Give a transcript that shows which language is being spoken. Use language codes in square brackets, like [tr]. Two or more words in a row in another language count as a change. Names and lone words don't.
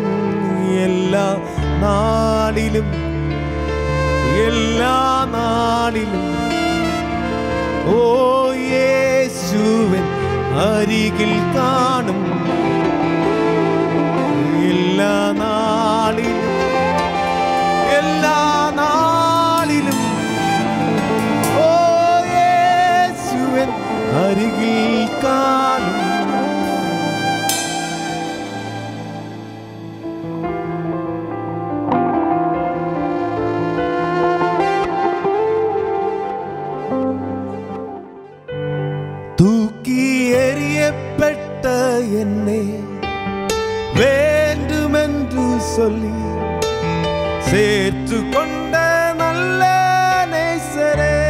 [ml] എല്ലാ നാളിലും എല്ലാ നാളിലും ഓ യേശുവൻ അരികിൽ കാണും. എല്ലാ നാളിലും എല്ലാ നാളിലും ഓ യേശുവൻ അരികിൽ കാണും. [ta] தூக்கி எறியப்பட்ட என்னை வேண்டுமென்று சொல்லி சேர்த்து கொண்ட நல்ல நேசரே,